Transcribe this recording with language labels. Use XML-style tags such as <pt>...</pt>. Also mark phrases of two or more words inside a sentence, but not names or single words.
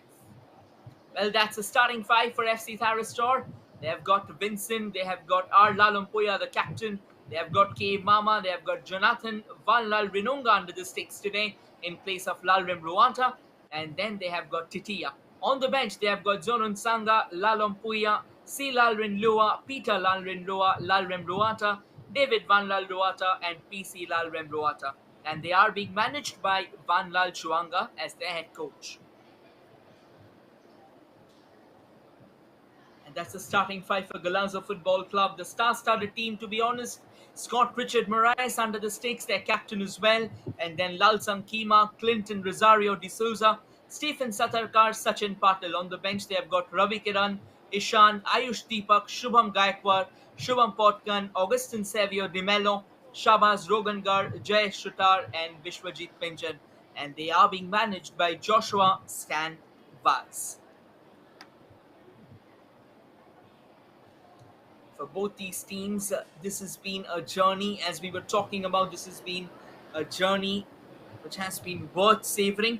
<en>Well, that's a starting five for FC Thyristor. They have got Vincent, they have got R. Lalumpuya, the captain, they have got K. Mama, they have got Jonathan Van Lal Rinunga under the sticks today in place of Lalrem Ruata, and then they have got Titia. On the bench, they have got Zonun Sanga, Lalumpuya, C. Lalrin Lua, Peter Lalrin Lua, Lalrem Ruata, David Van Lal Ruata, and PC Lalrem Ruata. And they are being managed by Van Lal Chuanga as their head coach. And that's the starting five for Golazo Football Club. The star-studded team, to be honest. Scott Richard Moraes under the stakes, their captain as well. And then Lalsang Kima, Clinton Rosario de Souza, Stephen Satarkar, Sachin Patel. On the bench, they have got Ravi Kiran, Ishan, Ayush Deepak, Shubham Gaikwad, Shubham Potkan, Augustin Savio de Mello, Shabaz Rogangar, Jay Shutar, and Vishwajit Pinjan. And they are being managed by Joshua Stan Vaz. For both these teams, this has been a journey. As we were talking about, this has been a journey which has been worth savoring.</en>